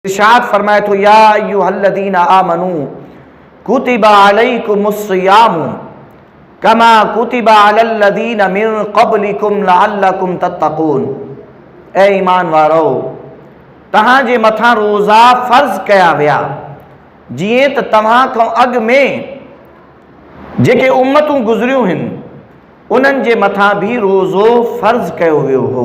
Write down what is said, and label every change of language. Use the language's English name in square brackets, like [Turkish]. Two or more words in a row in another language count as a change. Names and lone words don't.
[Sindhi] इरशाद फरमाए तो [Arabic] يا أيها الذين آمنوا كتب عليكم الصيام كما كتب على الذين من قبلكم لعلكم تتقون. [Sindhi] ए ईमान वारो, तहां जे मथां रोज़ा फ़र्ज़ कया विया जीअं त तव्हां खां अॻु में जेके उम्मतूं गुज़रियूं आहिनि उन्हनि जे मथां भी रोज़ो फ़र्ज़ कयो वियो हो।